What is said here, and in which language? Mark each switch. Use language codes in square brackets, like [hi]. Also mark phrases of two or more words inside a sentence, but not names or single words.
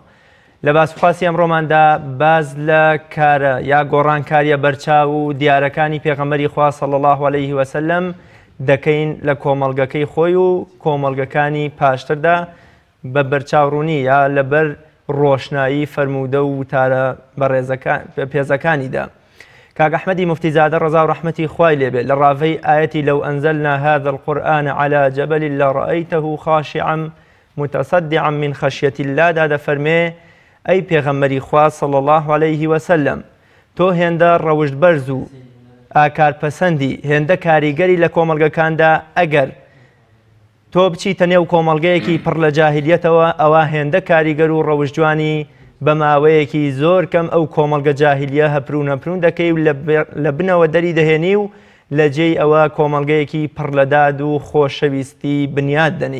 [ckb] لە باسوخواسی ئەمڕۆماندا باز لە کارە یا گۆڕانکاریە بەرچاو و دیارەکانی پێغەمبەری خوا [ar] صلی الله علیه و سلم [ckb] دەکەین لە کۆمەڵگەکەی خۆی و کۆمەڵگەکانی پاشتردا بە بەرچاوڕوونی یا لەبەر ڕۆشنایی فەرموودە و وتارە پێزەکانیدا. کاک ئەحمەدی موفتیزادە ڕەزا و ڕەحمەتی خوای لێبێ لە ڕاوەی ئایەتی لەو [ar] ئەنزەلنا هذا القورآن على جبل لرأيته خاشعا متصدعا من خشية الله [ckb] دا دەفەرمێ ئەی پێغەمبەری خوا [ar] صلی الله علیه و سلم [ckb] تۆ هێندە ڕەوشت بەرز و ئاکارپەسەندی هێندە کاریگەری لە کۆمەڵگەکاندا ئەگەر تۆ بچیتە نێو کۆمەڵگەیەکی پڕ لە جاهیلیەتەوە ئەوە هێندە کاریگەر و ڕەوشجوانی بە ماوەیەکی زۆر کەم ئەو کۆمەڵگە جاهیلیە هەپرون دەکەی و لە بنەوە دەری دەهێنی و لە جێی ئەوە کۆمەڵگەیەکی پڕ لەداد و خۆشەویستی بنیاد دەنی.